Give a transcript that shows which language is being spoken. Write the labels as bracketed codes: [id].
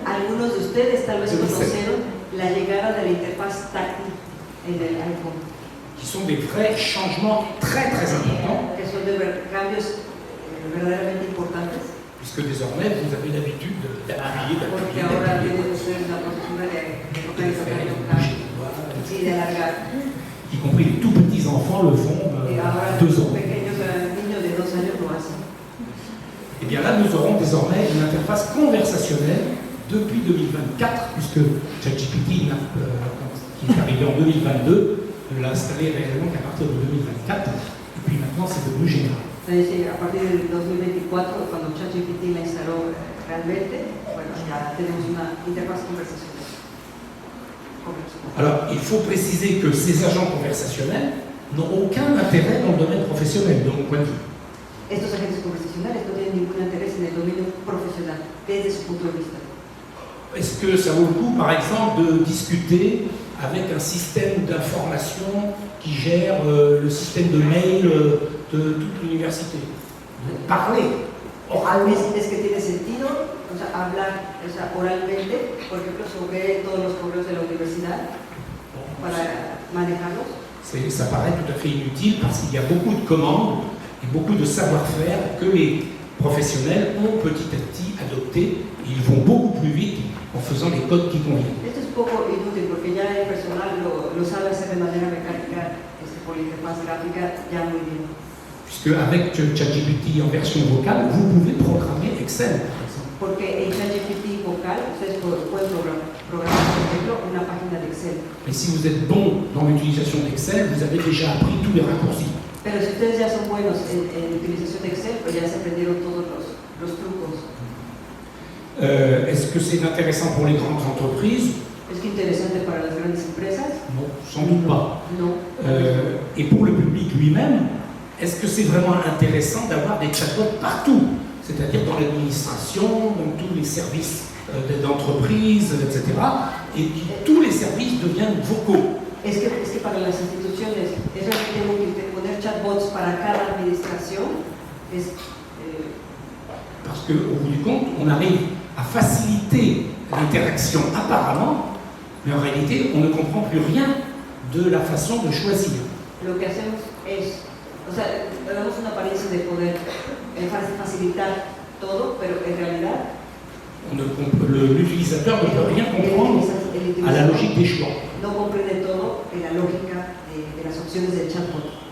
[es] Algunos de ustedes tal vez conocieron la llegada de la interfaz táctil en el iPhone. [fr] Qui sont des vrais changements très très importants. [es] Que son de cambios verdaderamente importantes. [fr] Puisque désormais vous avez l'habitude d'appuyer, [es] Porque ahora tienen ustedes la costumbre de tocar y tocar y tocar y de alargar. [fr] Y compris les tout petits enfants le font à 2 ans. [es] Pequeños niños de 2 años lo hacen. [fr] Et bien là, nous aurons désormais une interface conversationnelle depuis 2024, puisque ChatGPT, qui est arrivé en 2022, ne l'a installé réellement qu'à partir de 2024, et puis maintenant c'est devenu général. [es] A partir del 2024, cuando ChatGPT la instaló realmente, bueno, ya tenemos una interfaz conversacional. [fr] Alors, il faut préciser que ces agents conversationnels n'ont aucun intérêt dans le domaine professionnel, de mon point de vue. [es] Estos agentes conversacionales no tienen ningún interés en el dominio profesional, desde su punto de vista. [fr] est-ce que ça vaut le coup, par exemple, de discuter avec un système d'information qui gère le système de mail de toute l'université? Parler oralement. [es] Es que tiene sentido, o sea, hablar, o sea, oralmente, por ejemplo, sobre todos los correos de la universidad para manejarlos. [fr] Ça paraît tout à fait inutile parce qu'il y a beaucoup de commandes et beaucoup de savoir-faire que les professionnels ont petit à petit adopté. Ils vont beaucoup plus vite en faisant les codes qui conviennent. [es] Esto es poco inútil porque ya el personal lo sabe hacer de manera mecánica, por interfaz gráfica, ya muy bien. [fr] Puisque avec ChatGPT en version vocale, vous pouvez programmer Excel, par exemple. [es] Porque en ChatGPT vocal, ustedes pueden programar, por ejemplo, una página de Excel. [fr] Et si vous êtes bon dans l'utilisation d'Excel, vous avez déjà appris tous les raccourcis. [es] Pero si ustedes ya son buenos en utilización de Excel, pues ya se aprendieron todos los trucos. [fr] Est-ce que c'est intéressant pour les grandes entreprises? [es] ¿Es que interesante para las grandes empresas? [fr] Non, sans doute pas. [es] No. [fr] Et pour le public lui-même, est-ce que c'est vraiment intéressant d'avoir des chatbots partout? C'est-à-dire dans l'administration, dans tous les services d'entreprise, etc. Et puis tous les services deviennent vocaux. [es] Es que para las instituciones es realmente útil poner chatbots para cada administración. [fr] Parce qu'au bout du compte, on arrive à faciliter l'interaction apparemment, mais en réalité, on ne comprend plus rien de la façon de choisir. [es] Lo que hacemos es, o sea, le damos una apariencia de poder facilitar todo, pero en realidad [fr] l'utilisateur ne peut rien comprendre à la logique des choix. [es] No comprende todo en la lógica de las opciones del chatbot.